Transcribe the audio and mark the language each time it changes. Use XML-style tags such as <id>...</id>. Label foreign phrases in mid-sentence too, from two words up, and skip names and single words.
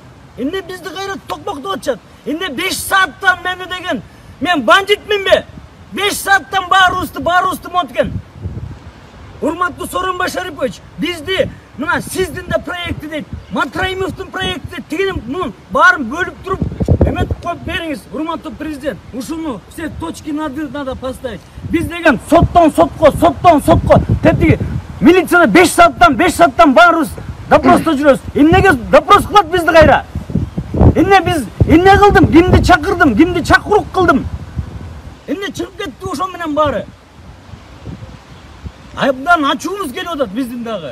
<ky>Эмне бизди кайра токмоктоп атышат? Эмне 5 сааттан мени деген мен бандитминби? 5 сааттан баарыбызды монткен. Урматтуу Сооронбай Шарипович, бизди мына сиздин да проекти дейт, Матраимовдун проекти дейт, тигинин мунун баарын бөлүп туруп эметип коюп бериңиз, урматтуу президент.</ky> <ru>Ушуну все точки над «и» надо поставить.</ru> <ky>Биз деген соттон сотко, тетиги милицияда 5 сааттан баарыбыз допросто жүрөбүз. Эмнеге допрос кылат бизди кайра? Эмне кылдым? Кимди чакырдым? Кимди чакырук кылдым? Эмне чыгып кетти ошол менен баары? Айбдан ачуубуз келип атат биздин дагы.</ky>